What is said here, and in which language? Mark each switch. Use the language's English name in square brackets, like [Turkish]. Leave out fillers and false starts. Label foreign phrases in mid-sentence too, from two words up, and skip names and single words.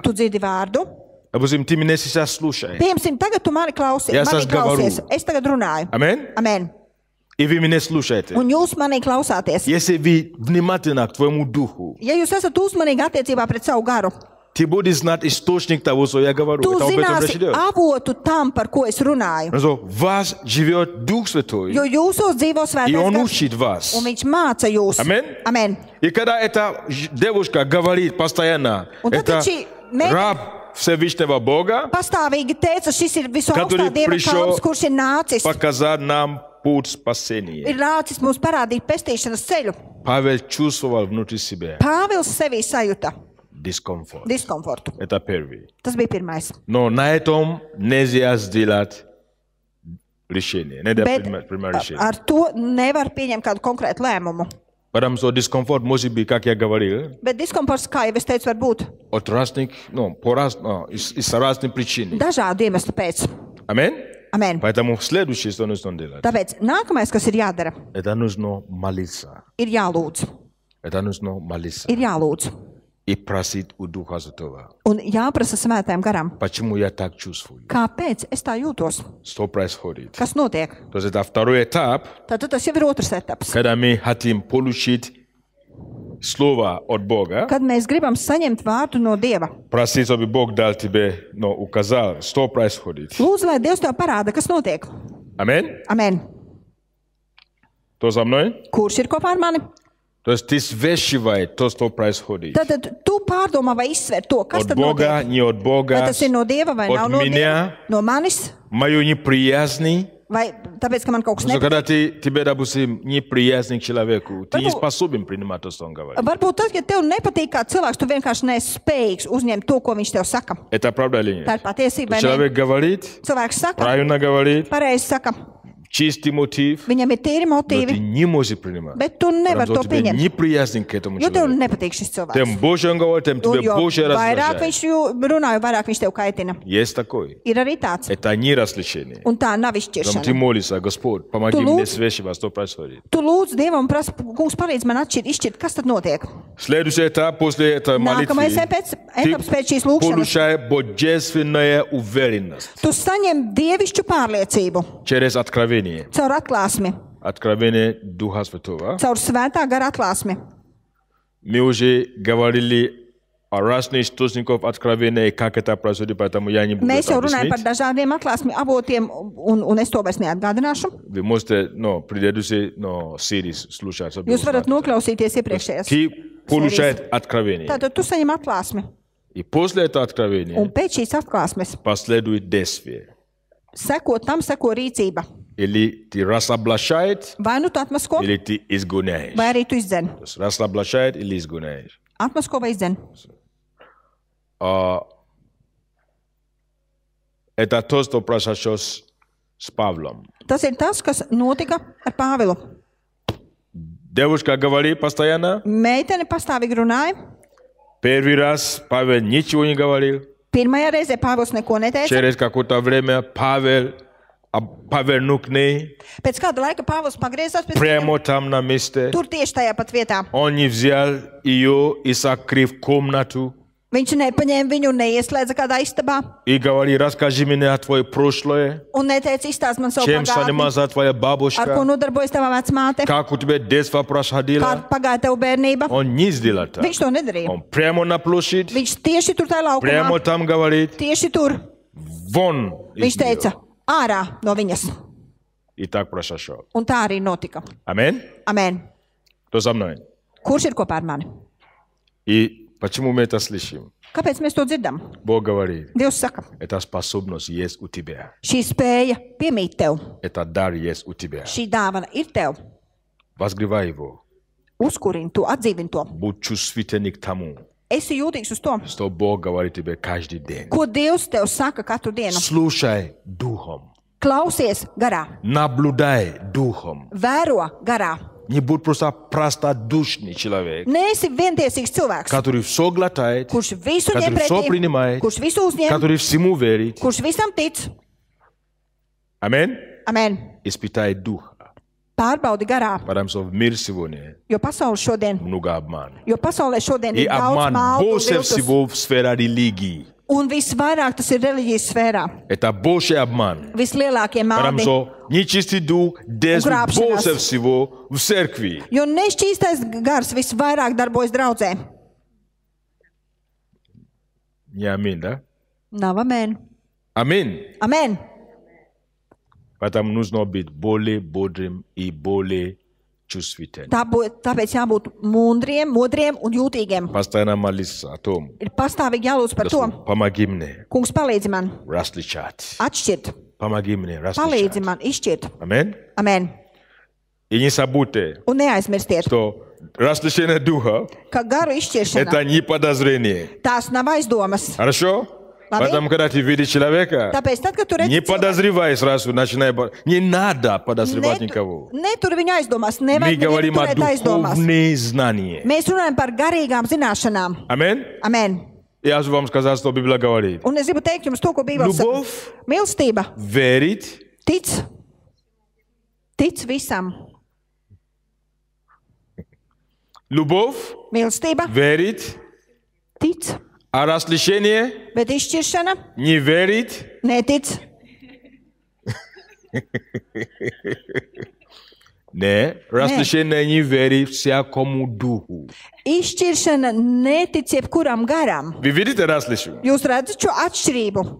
[Latvian] Tu dzirdi vārdu. [Russian] Допустим, ты меня сейчас слушаешь. [Latvian] Piemēram, tagad tu mani klausies. Ja Mani [Russian] es говорю. [Latvian] klausies. Es tagad runāju. [Russian] Аминь? [Latvian] Amen. [Russian] И вы меня слушаете. [Latvian] Un jūs manī klausāties. [Russian] Если вы внимательны к твоему духу, [Latvian] Ja jūs esat uzmanīgi attiecībā pret savu garu, [Russian] ты будешь знать источник того, что я говорю. [Latvian] tu [Russian] Это об этом речь [Latvian] zināsi [Russian] идет. [Latvian] avotu tam, par ko es runāju. [Russian] Потому что в вас живет Дух Святой, [Latvian] Jo jūsos dzīvo [Russian] и [Latvian] svētais [Russian] Он [Latvian] gars, [Russian] учит вас. [Latvian] un viņš māca jūs. Amen. Amen. [Russian] И когда эта девушка говорит постоянно, [Latvian] Un tad, [Russian] это [Latvian] kad šī meitene [Russian] раб Всевышнего Бога, [Latvian] pastāvīgi teica, šis ir visu [Russian] Который [Latvian] augstā Dieva [Russian] пришел [Latvian] kalps, kurš ir nācis, [Russian] показать нам путь спасения. [Latvian] ir nācis mums parādīt pestīšanas ceļu. [Russian] Павел чувствовал внутри себя [Latvian] Pāvils sevī sajūta [Russian] дискомфорт. [Latvian] diskomfortu. [Russian] Это первый. [Latvian] Tas bija pirmais. [Russian] Но на этом нельзя сделать решение. Не [Latvian] Bet [Russian] принимать решение. [Latvian] ar to nevar pieņemt kādu konkrētu lēmumu. [Russian] Потому что дискомфорт может быть, как я говорил, [Latvian] Bet diskomforts, kā jau es teicu, var būt [Russian] от разных, из разных причин. [Latvian] dažādu iemeslu pēc. [Russian] Аминь? [Latvian] Amen. [Russian] Поэтому следующее, что нужно делать, [Latvian] Tāpēc nākamais, kas ir jādara, [Russian] это нужно молиться. [Latvian] ir jālūdz. [Russian] Это нужно молиться. [Latvian] Ir jālūdz. [Russian] И просить у Духа Святого. [Latvian] Un jāprasa svētajam garam. [Russian] Почему я так чувствую? [Latvian] Kāpēc es tā jūtos? [Russian] Что происходит? [Latvian] Kas notiek? [Russian] То есть это второй этап, [Latvian] Tad tas jau ir otrs etaps. [Russian] когда мы хотим получить слово от Бога, [Latvian] Kad mēs gribam saņemt vārdu no Dieva. [Russian] просить, чтобы Бог дал тебе, указал, что происходит. [Latvian] Lūdzu, lai Dievs tev parāda, kas notiek. [Russian] Аминь? [Latvian] Amen. [Russian] Кто со мной? [Latvian] Kurš ir kopā ar mani? [Russian] То есть ты взвешивай то, что происходит. [Latvian] Tad tu pārdomā vai izsver to, kas [Russian] От [Latvian] tad [Russian] Бога, [Latvian] notiek. [Russian] не от [Latvian] Vai [Russian] Бога, [Latvian] tas ir no Dieva vai [Russian] от [Latvian] nav no Dieva? [Russian] меня, [Latvian] No manis? [Russian] мою неприязнь. [Latvian] Vai tāpēc, ka man kaut kas [Russian] Потому что когда [Latvian] nepatīk? [Russian] тебе, допустим, неприязнь к человеку, ты не [Latvian] Varbūt- [Russian] способен принимать то, что он говорит. [Latvian] Varbūt tad, ja tev nepatīk kāds cilvēks, tu vienkārši neesi spējīgs uzņemt to, ko viņš tev saka. [Russian] Это правда или [Latvian] Tā [Russian] нет? [Latvian] ir patiesība, vai ne? [Russian] Человек говорит, [Latvian] Cilvēks saka, [Russian] правильно говорит, [Latvian] pareizi saka, [Russian] чистый мотив, [Latvian] viņam ir tīri [Russian] но ты [Latvian] motīvi, [Russian] не можешь принимать. [Latvian] bet tu nevari [Russian] Потому [Latvian] to [Russian] что тебе [Latvian] pieņemt, [Russian] неприязнь к этому [Latvian] jo tev [Russian] человеку. [Latvian] nepatīk šis cilvēks. [Russian] Тем больше он говорит, тем [Latvian] Un [Russian] тебе [Latvian] jo [Russian] больше [Latvian] vairāk [Russian] раздражает. [Latvian] viņš runā, jo vairāk viņš tev kaitina. [Russian] Есть такой. [Latvian] Ir arī tāds. [Russian] Это не развлечение. [Latvian] Un tā nav [Russian] Потом ты [Latvian] izšķiršana. [Russian] молишься, Господь, помоги [Latvian] Tu [Russian] мне [Latvian] lūdz- [Russian] свешивать, что происходит. [Latvian] Tu lūdz Dievam un prasa, kungs, palīdz man izšķirt, kas tad notiek. [Russian] Следующий этап после этой [Latvian] Nākamais [Russian] молитвы. [Latvian] etaps pēc šīs lūkšanas. [Russian] Получай божественная уверенность [Latvian] Tu saņem dievišķu pārliecību [Russian] через откровение. [Latvian] caur atklāsmi, [Russian] Откровение Духа Святого. [Latvian] caur svētā gara atklāsmi. [Russian] Мы уже говорили о разных источниках откровения и как это происходит, поэтому я не буду [Latvian] Mēs [Russian] это [Latvian] jau runājam par [Russian] объяснять. [Latvian] dažādiem atklāsmi avotiem, un es to vairs neatgādināšu. [Russian] Вы можете, предыдущие серии слушать. чтобы [Latvian] Jūs varat [Russian] узнать. [Latvian] noklausīties iepriekšējās. [Russian] Ты получаешь откровение. [Latvian] Tātad tu saņem atklāsmi, [Russian] И после этого [Latvian] un [Russian] откровения [Latvian] pēc šīs atklāsmes [Russian] последует действие. [Latvian] seko tam, seko rīcība. [Russian] Или ты расоблачает, [Latvian] Vai nu tu atmasko, [Russian] или ты изгоняешь. [Latvian] vai arī tu izdzen. [Russian] То есть расоблачает или изгоняешь. [Latvian] Atmasko vai izdzen. [Russian] Это то, что произошло с Павлом. [Latvian] Tas ir tas, kas notika ar Pāvilu. [Russian] Девушка говорит постоянно. [Latvian] Meitene pastāvīgi runāja. [Russian] Первый раз Павел ничего не говорил. [Latvian] Pirmajā reizē Pāvils neko neteica. [Russian] Через какое-то время Павел повернул к ней. [Latvian] Pēc kāda laika Pāvils pagriezās pie [Russian] Прямо там на месте. [Latvian] tur tieši tajā pat vietā. [Russian] Он не взял ее и закрыл в комнату. [Latvian] Viņš nepaņēma viņu un neieslēdza kādā istabā. [Russian] И говорит, расскажи мне о твоем прошлое. [Latvian] Un neteica, izstāst man savu [Russian] Чем [Latvian] pagātni, [Russian] занималась твоя [Latvian] ar ko [Russian] бабушка? [Latvian] nodarbojas tava vecmāte, [Russian] Как у тебя детство [Latvian] kā [Russian] происходило? [Latvian] pagāja tev bērnība. [Russian] Он не сделал так. [Latvian] Viņš to nedarīja. [Russian] Он прямо на площадь, [Latvian] Viņš tieši tur tajā laukumā, [Russian] прямо там говорит, [Latvian] tieši tur, [Russian] вон из [Latvian] viņš teica, [Russian] нее. [Latvian] ārā no viņas. [Russian] И так произошло. [Latvian] Un tā arī notika. [Russian] Аминь? [Latvian] Amen. [Russian] Кто со мной? [Latvian] Kurš ir kopā ar mani? [Russian] И почему мы это слышим? [Latvian] Kāpēc mēs to dzirdam? [Russian] Бог говорит, [Latvian] Dievs saka, [Russian] эта способность есть у тебя. [Latvian] šī spēja piemīt tev, [Russian] Этот дар есть у тебя. [Latvian] šī dāvana ir tev. [Russian] Возгревай его. [Latvian] Uzkurini to, atdzīvini to. [Russian] Будь чувствительный к тому, [Latvian] Esi jūtīgs uz to, [Russian] что Бог говорит тебе каждый день. [Latvian] ko Dievs tev saka katru dienu. [Russian] Слушай духом. [Latvian] Klausies garā, [Russian] Наблюдай духом. [Latvian] vēro garā. [Russian] Не будь просто простодушный человек, [Latvian] Neesi vientiesīgs cilvēks, [Russian] который все глотает, [Latvian] kurš visu ņem [Russian] который все [Latvian] pretī, [Russian] принимает, [Latvian] kurš visu uzņem, [Russian] который всему верит. [Latvian] kurš visam tic. [Russian] Аминь. [Latvian] Amen. [Russian] Испытай духа. [Latvian] Pārbaudi garā, [Russian] Потому что в мире сегодня [Latvian] jo pasaulē šodien, [Russian] много обмана. [Latvian] ir [Russian] И [Latvian] daudz [Russian] обман [Latvian] maldu un [Russian] больше [Latvian] viltus, [Russian] всего в сфере религии. [Latvian] un visvairāk tas ir reliģijas sfērā. [Russian] Это больше обман. [Latvian] Vislielākie [Russian] Потому [Latvian] maldi, [Russian] что нечистый дух действует Уграбшенас. больше всего в церкви. [Latvian] jo nešķīstais gars visvairāk darbojas draudzē. [Russian] Не аминь, да? [Latvian] Nav amen. [Russian] Аминь. [Latvian] Amen. [Russian] Поэтому нужно быть более бодрым и более чувствительным. [Latvian] Tāpēc jābūt mundriem, modriem un jūtīgiem. [Russian] Постоянно молиться о том, [Latvian] Ir pastāvīgi jālūdz par to. [Russian] Господь, помоги мне [Latvian] Kungs, palīdzi man [Russian] различать. [Latvian] atšķirt, [Russian] Помоги мне [Latvian] palīdzi [Russian] различать. [Latvian] man izšķirt. [Russian] Аминь. [Latvian] Amen. [Russian] И не забудьте, [Latvian] Un neaizmirstiet, [Russian] что разрешение Духа [Latvian] ka garu izšķiršana, [Russian] это не подозрение. [Latvian] tās nav aizdomas. [Russian] Хорошо? [Latvian] Labi. [Russian] Поэтому, когда ты видишь человека, [Latvian] Tāpēc, tad, kad tu redzi [Russian] не [Latvian] cilvēku, [Russian] подозревай сразу, начинай... Не надо подозревать никого. [Latvian] netur viņu aizdomās, [Russian] Мы [Latvian] nevajag [Russian] говорим [Latvian] viņu [Russian] о [Latvian] turēt aizdomās. [Russian] духовных знаниях. [Latvian] Mēs runājam par garīgām zināšanām. [Russian] Аминь. [Latvian] Amen. [Russian] Я же вам сказал, что Библия говорит. [Latvian] Un es gribu teikt jums to, ko Bībele saka. [Russian] Любовь [Latvian] Mīlestība [Russian] верит, [Latvian] tic visam. [Russian] любовь [Latvian] Mīlestība [Russian] верит, [Latvian] tic, [Russian] а разрешение [Latvian] bet izšķiršana [Russian] не верит. [Latvian] netic. [Russian] Не, разрешение не верит всякому духу. [Latvian] Izšķiršana netic jebkuram garam. [Russian] Вы видите различие? [Latvian] Jūs redzat šo atšķirību?